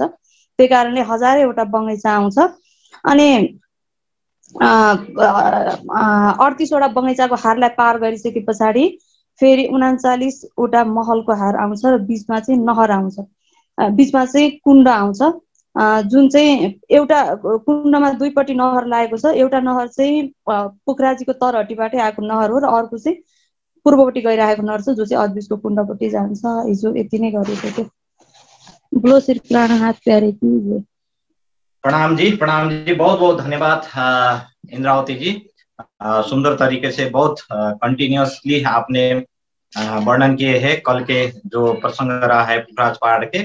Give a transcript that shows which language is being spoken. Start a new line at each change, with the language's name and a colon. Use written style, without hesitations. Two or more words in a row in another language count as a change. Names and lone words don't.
Nepali: त्यही कारणले 1000 वटा बगैँचा आउँछ। अनि 38 वटा बगैँचाको हारलाई पार गरिसके पछाडि फेरि 39 वटा महलको हार आउँछ र बिचमा चाहिँ नहर आउँछ, बिचमा चाहिँ कुण्ड आउँछ। जुन चाहिँ एउटा कुण्डमा 2 पट्टि नहर लागेको छ। एउटा नहर चाहिँ पोखराजीको तरहटीबाटै आएको नहर हो र अर्को चाहिँ पूर्वपट्टि गइरहेको नहर छ जो चाहिँ अद्विजको कुण्डपट्टि जान्छ। हिजो यति नै गरेको थियो।
Hindi: बोलो श्री प्राणनाथ प्यारे की जय। प्रणाम जी, बहुत बहुत धन्यवाद इंद्रावती जी। सुंदर तरीके से बहुत कंटिन्यूअसली आपने वर्णन किए हैं कल के जो प्रसंग रहा है पुखराज पहाड़ के।